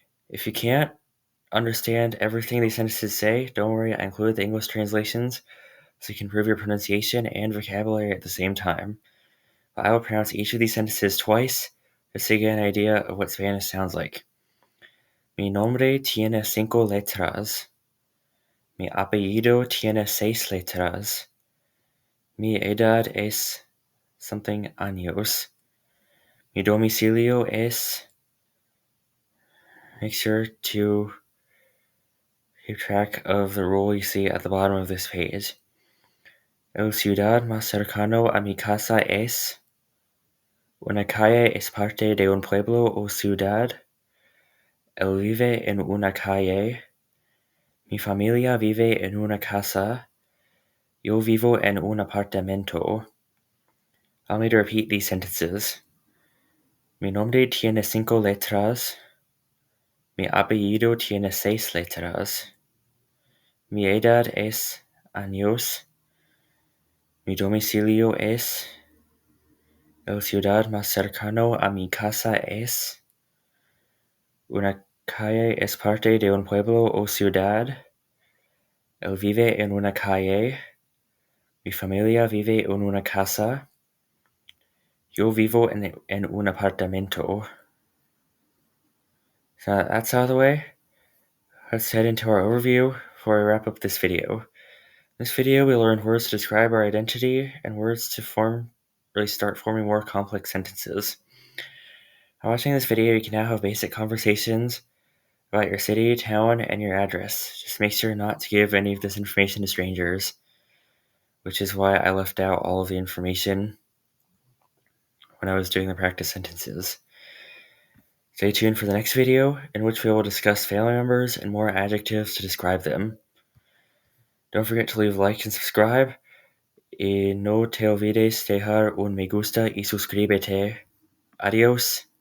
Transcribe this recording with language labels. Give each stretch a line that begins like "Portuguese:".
English: If you can't understand everything these sentences say, don't worry, I included the English translations so you can improve your pronunciation and vocabulary at the same time. I will pronounce each of these sentences twice just to get an idea of what Spanish sounds like.
Spanish: Mi nombre tiene 5 letras. Mi apellido tiene 6 letras. Mi edad es something años. Mi domicilio es.
English: Make sure to keep track of the rule you see at the bottom of this page.
Spanish: El ciudad más cercano a mi casa es. Una calle es parte de un pueblo o ciudad. Él vive en una calle. Mi familia vive en una casa. Yo vivo en un apartamento.
English: Allow me to repeat these sentences.
Spanish: Mi nombre tiene 5 letras. Mi apellido tiene 6 letras. Mi edad es años. Mi domicilio es. El ciudad más cercano a mi casa es. Una calle es parte de un pueblo o ciudad. Él vive en una calle. Mi familia vive en una casa. Yo vivo en un apartamento.
English: So that's out of the way. Let's head into our overview before I wrap up this video. In this video, we learned words to describe our identity and words to start forming more complex sentences. By watching this video, you can now have basic conversations about your city, town, and your address. Just make sure not to give any of this information to strangers, which is why I left out all of the information when I was doing the practice sentences. Stay tuned for the next video, in which we will discuss family members and more adjectives to describe them. Don't forget to leave a like and subscribe.
Spanish: Y no te olvides dejar un me gusta y suscríbete. Adiós.